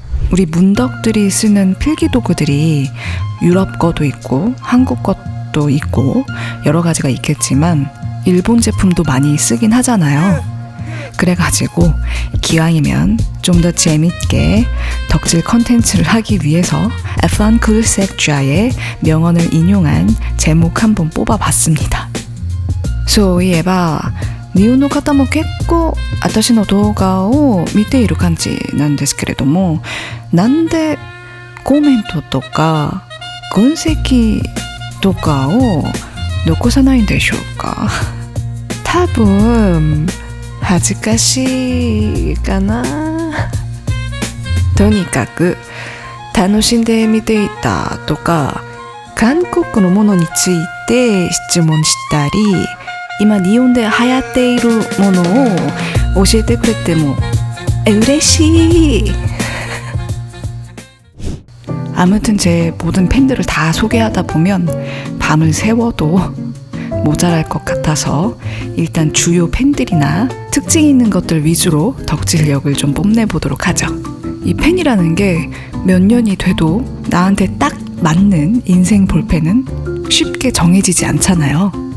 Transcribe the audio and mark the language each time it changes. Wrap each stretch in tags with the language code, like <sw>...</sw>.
<ko>우리 문덕들이 쓰는 필기도구들이 유럽 거도 있고 한국 것도 있고 여러 가지가 있겠지만 일본 제품도 많이 쓰긴 하잖아요. 그래가지고 기왕이면 좀 더 재밌게 덕질 컨텐츠를 하기 위해서 Fun Cool Sectra의 명언을 인용한 제목 한번 뽑아봤습니다.</ko> <ja>そういえば日本の方も結構私の動画を見ている感じなんですけれども、なんでコメントとか分析とかを残さないんでしょうか。多分恥ずかしいかな。とにかく楽しんで見ていたとか、韓国のものについて質問したり、今日本で流行っているものを教えてくれても嬉しい。</ja> <ko>아무튼 제 모든 팬들을 다 소개하다 보면 밤을 새워도 모자랄 것 같아서 일단 주요 팬들이나 특징 있는 것들 위주로 덕질력을 좀 뽐내보도록 하죠. 이 펜이라는 게 몇 년이 돼도 나한테 딱 맞는 인생 볼펜은 쉽게 정해지지 않잖아요.</ko>